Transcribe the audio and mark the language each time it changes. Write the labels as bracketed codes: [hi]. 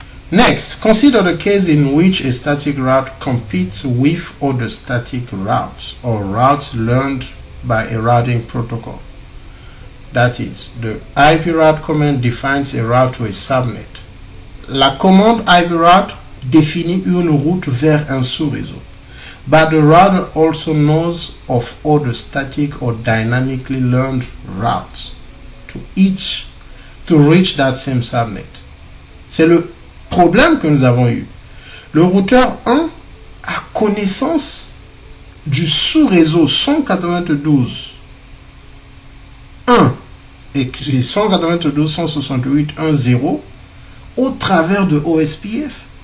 [en] Next, consider the case in which a static route competes with other static routes or routes learned by a routing protocol. That is, the IPRoute command defines a route to a subnet. [fr] La commande IPRoute définit une route vers un sous-réseau. [en] But the router also knows of other static or dynamically learned routes to reach that same subnet. [fr] C'est le problème que nous avons eu. Le routeur 1 a connaissance du sous-réseau 192.1 et 192.168.1.0 au travers de OSPF.